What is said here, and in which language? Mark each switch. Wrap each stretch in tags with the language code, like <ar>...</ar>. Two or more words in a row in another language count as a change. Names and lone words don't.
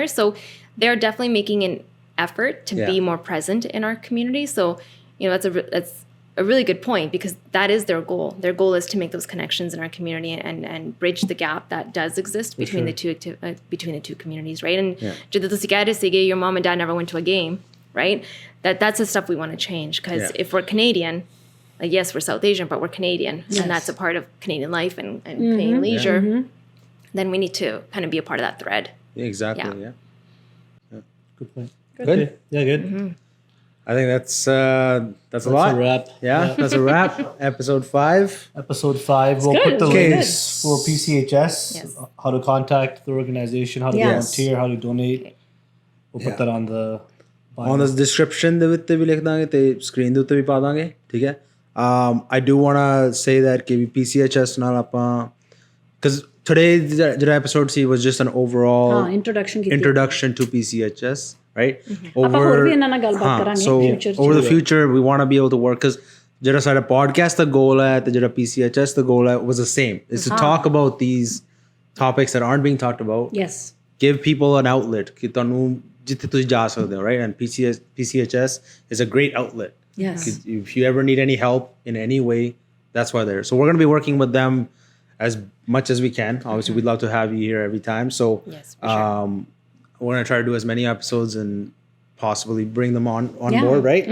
<en>So they're definitely making an effort to be more present in our community. So, you know, that's a really good point because that is their goal. Their goal is to make those connections in our community and bridge the gap that does exist between the two communities, right?</en> <pa>And ਜਦੋਂ ਤੁਸੀਂ ਕਹਿ ਰਹੇ ਸੀਗੇ,</pa> <en>your mom and dad never went to a game, right? That's the stuff we want to change because if we're Canadian, like yes, we're South Asian, but we're Canadian, and that's a part of Canadian life and Canadian leisure. Then we need to kind of be a part of that thread. Exactly. Yeah. Yeah. Good point. Good. Okay. Yeah, good. I think that's a lot. a wrap. Yeah, that's a wrap. Episode 5. Episode 5. We'll good. put the It was good. links for PCHS, Yes. how to contact the organization, how to volunteer, how to donate. We'll put that on the bio. On the description</en> <pa>ਦੇ ਉੱਤੇ ਵੀ ਲਿਖ ਦਾਂਗੇ ਤੇ screen ਦੇ ਉੱਤੇ ਵੀ ਪਾ ਦਾਂਗੇ, ਠੀਕ ਹੈ?</pa> <en>I do want to say that</en> <pa>ਕਿ PCHS ਨਾਲ ਆਪਾਂ</pa> <en>because today the episode C was just an overall introduction to PCHS, right?</en> <pa>ਆਪਾਂ ਹੋਰ ਵੀ ਇਹਨਾਂ ਨਾਲ ਗੱਲਬਾਤ ਕਰਾਂਗੇ</pa> <en>So</en> <pa>future ਚ।</pa> <en>over the future we want to be able to work because</en> <pa>ਜਿਹੜਾ ਸਾਡਾ podcast ਦਾ goal ਹੈ ਤੇ ਜਿਹੜਾ PCHS ਦਾ goal ਹੈ</pa> <en>was the same. It's to talk about these topics that aren't being talked about. Yes. Give people an outlet</en> <pa>ਕਿ ਤੁਹਾਨੂੰ ਜਿੱਥੇ ਤੁਸੀਂ ਜਾ ਸਕਦੇ ਹੋ,</pa> <en>right? And PCHS is a great outlet. Yes. If you ever need any help in any way, that's why they're there. So we're going to be working with them as much as we can. Obviously, we'd love to have you here every time. So Yes, for sure. we're going to try to do as many episodes and possibly bring them on board, right?</en>